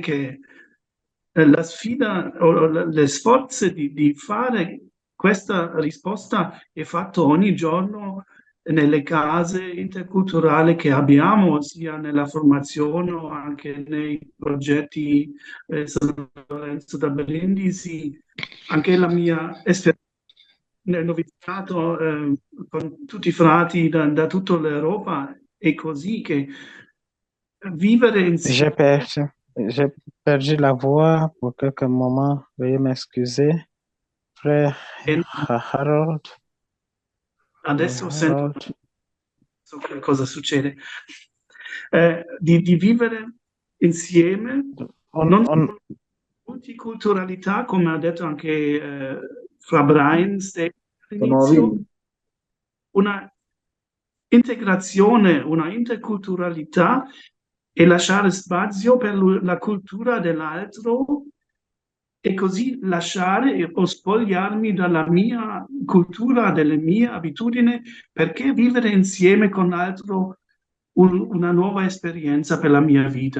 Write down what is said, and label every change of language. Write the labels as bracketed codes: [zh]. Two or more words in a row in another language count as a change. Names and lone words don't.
[it] che la sfida o le sforzi di fare questa risposta è fatta ogni giorno nelle case interculturali che abbiamo, sia nella formazione o anche nei progetti San Lorenzo da Brindisi, anche la mia esperienza nel noviziato con tutti i frati da tutta l'Europa è così che vivere insieme. [fr] J'ai perdu la voix pour quelques moments. Veuillez m'excuser. Frère Harold. [it] Adesso sento che cosa succede. Di vivere insieme, non multiculturalità, come ha detto anche Fra Brian all'inizio, una integrazione, una interculturalità e lasciare spazio per la cultura dell'altro e così lasciare o spogliarmi dalla mia cultura, delle mie abitudini, perché vivere insieme con l'altro una nuova esperienza per la mia vita.